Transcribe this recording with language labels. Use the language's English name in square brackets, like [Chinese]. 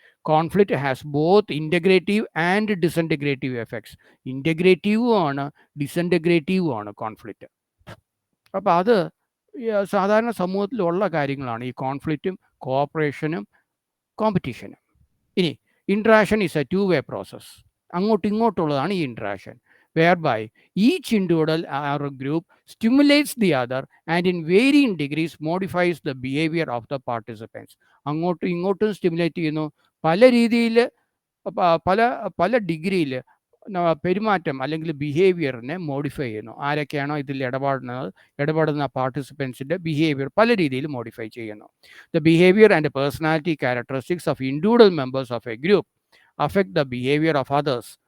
[English] Conflict has both integrative and disintegrative effects. [Malayalam] ഇൻറ്റഗ്രേറ്റീവും ആണ്, ഡിസൻറ്റഗ്രേറ്റീവും ആണ് conflict. അപ്പോൾ അത് സാധാരണ സമൂഹത്തിലുള്ള കാര്യങ്ങളാണ് ഈ കോൺഫ്ലിക്റ്റും കോഓപ്പറേഷനും കോമ്പറ്റീഷനും. [English] ഇനി interaction is a two way process. [Malayalam] അങ്ങോട്ടും ഇങ്ങോട്ടുള്ളതാണ് ഈ interaction, [English] whereby each individual or a group stimulates the other and in varying degrees modifies the behavior of the participants. [Malayalam] അങ്ങോട്ടും ഇങ്ങോട്ടും സ്റ്റിമുലേറ്റ് ചെയ്യുന്നു, പല രീതിയിൽ, പല പല ഡിഗ്രിയിൽ പെരുമാറ്റം അല്ലെങ്കിൽ ബിഹേവിയറിനെ മോഡിഫൈ ചെയ്യുന്നു. ആരൊക്കെയാണോ ഇതിൽ ഇടപെടുന്ന പാർട്ടിസിപ്പൻസിൻ്റെ ബിഹേവിയർ പല രീതിയിൽ മോഡിഫൈ ചെയ്യുന്നു. [English] The behaviour and personality characteristics of individual members of a group affect the behaviour of others.